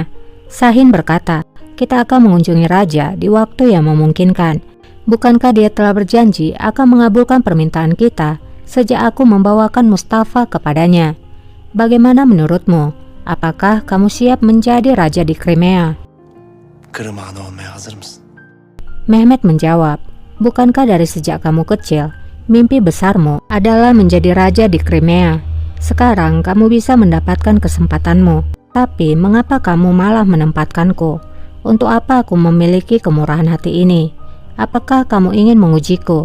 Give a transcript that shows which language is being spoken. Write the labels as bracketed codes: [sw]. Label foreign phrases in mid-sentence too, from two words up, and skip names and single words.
[id] Sahin berkata, "Kita akan mengunjungi Raja di waktu yang memungkinkan. Bukankah dia telah berjanji akan mengabulkan permintaan kita sejak aku membawakan Mustafa kepadanya? Bagaimana menurutmu? Apakah kamu siap menjadi Raja di Crimea?" [tr] Kırım Hanı olmaya hazır mısın? [id] Mehmet menjawab, "Bukankah dari sejak kamu kecil, mimpi besarmu adalah menjadi raja di Crimea? Sekarang kamu bisa mendapatkan kesempatanmu. Tapi mengapa kamu malah menempatkanku? Untuk apa aku memiliki kemurahan hati ini? Apakah kamu ingin mengujiku?